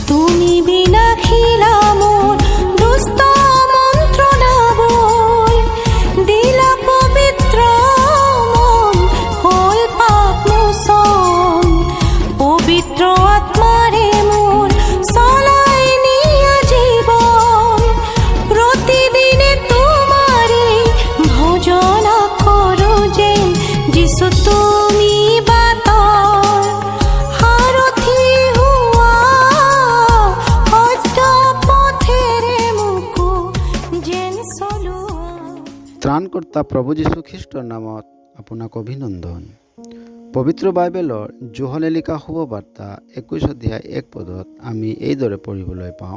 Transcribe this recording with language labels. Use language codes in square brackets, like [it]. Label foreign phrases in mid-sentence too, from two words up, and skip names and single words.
[bn] তুমি বিনা খিলা মোর দুষ্ট মন্ত্রণা বই, দিলা পবিত্র মন হল পাপ মোচন। পবিত্র আত্মারে মোর চলাই নিয়া জীবন, প্রতিদিনে তোমারে ভজনা করো যেন। [as] যিশু তুমি বাটৰ সাৰথি হোৱা, সত্য পথেৰে মোকো যেন চলোৱা। ত্ৰাণকৰ্তা প্ৰভু যীশু খ্ৰীষ্টৰ নামত আপোনাক অভিনন্দন। পবিত্ৰ বাইবেলৰ যোহনে লিখা শুভবাৰ্তা 21 অধ্যায় 1 পদত আমি এইদৰে পঢ়িবলৈ পাওঁ।